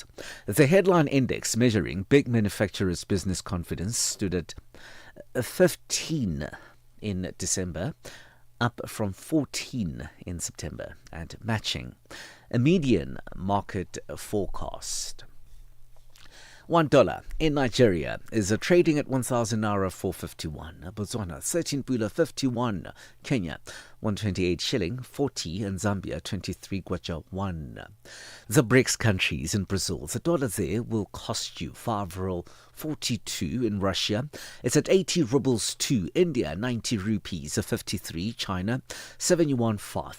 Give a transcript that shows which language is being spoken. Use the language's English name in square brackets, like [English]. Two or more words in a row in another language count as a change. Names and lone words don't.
[English] The headline index measuring big manufacturers' business confidence stood at 15 in December, up from 14 in September, and matching a median market forecast. $1 in Nigeria is trading at 1,000 naira 451. Botswana 13 pula 51. Kenya 128 shilling 40, and Zambia 23 kwacha 1. The BRICS countries in Brazil, the dollar there will cost you 5.42. In Russia, it's at 80 rubles 2. India 90 rupees 53. China 7 yuan 5.